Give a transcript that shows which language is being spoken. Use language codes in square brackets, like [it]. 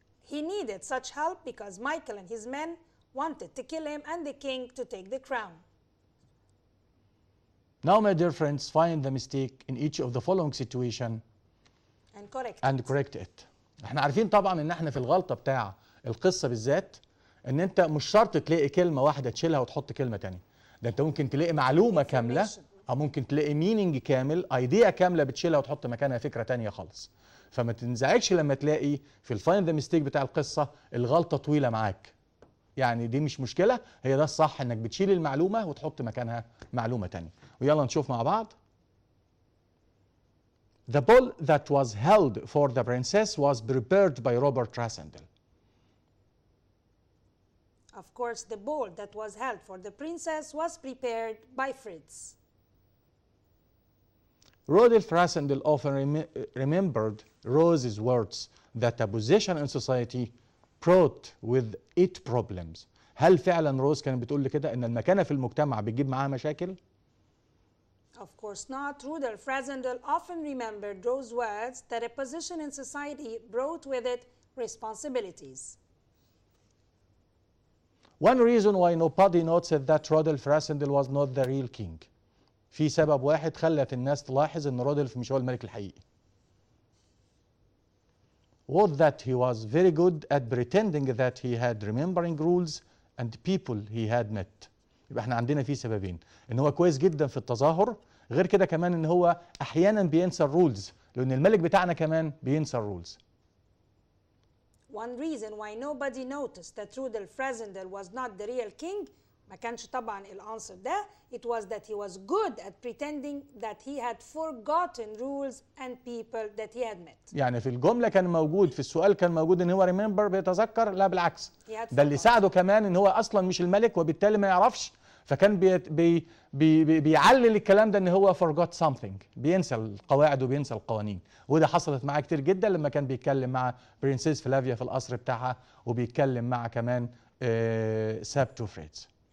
[en] He needed such help because Michael and his men wanted to kill him and the king to take the crown. Now, my dear friends, find the mistake in each of the following situation and correct it. [ar] احنا عارفين طبعا ان احنا في الغلطة بتاع القصة بالذات ان انت مش شرط تلاقي كلمة واحدة تشيلها وتحط كلمة تانية. ده انت ممكن تلاقي معلومة كاملة او ممكن تلاقي مينينج كامل، ايديا كاملة بتشيلها وتحط مكانها فكرة تانية خالص. فما تنزعجش لما تلاقي في الفايند ذا ميستيك بتاع القصة الغلطة طويلة معاك. يعني دي مش مشكلة، هي ده الصح انك بتشيل المعلومة وتحط مكانها معلومة تانية. ويلا نشوف مع بعض. [en] The ball that was held for the princess was prepared by Robert Rasendel. Of course, the ball that was held for the princess was prepared by Fritz. Rodolphe Rasendel often remembered Rose's words that a position in society brought with it problems. [ar] هل فعلا روز كانت بتقول لي كده ان المكانة في المجتمع بتجيب معاها مشاكل؟ [en] Of course not. Rudolf Rasendel often remembered Rose's words that a position in society brought with it responsibilities. One reason why nobody noticed that Rodolphe Rasendel was not the real king. [ar] في سبب واحد خلت الناس تلاحظ ان رودولف مش هو الملك الحقيقي. [en] Was that he was very good at pretending that he had remembering rules and people he had met. [ar] يبقى احنا عندنا فيه سببين، ان هو كويس جدا في التظاهر، غير كده كمان ان هو احيانا بينسى الرولز، لان الملك بتاعنا كمان بينسى الرولز. [en] One reason why nobody noticed that Rudolf Rasendel was not the real king [ar] ما كانش طبعا الانسر ده. [en] It was that he was good at pretending that he had forgotten rules and people that he had met. [ar] يعني في الجملة كان موجود، في السؤال كان موجود ان هو remember بيتذكر، لا بالعكس. ده اللي ساعده كمان ان هو اصلا مش الملك وبالتالي ما يعرفش، فكان بيعلل الكلام ده ان هو [en] forgot something، [ar] بينسى القواعد وبينسى القوانين. وده حصلت معاه كتير جدا لما كان بيتكلم مع برنسيس فلافيا في القصر بتاعها، وبيتكلم مع كمان سابتو فريتز.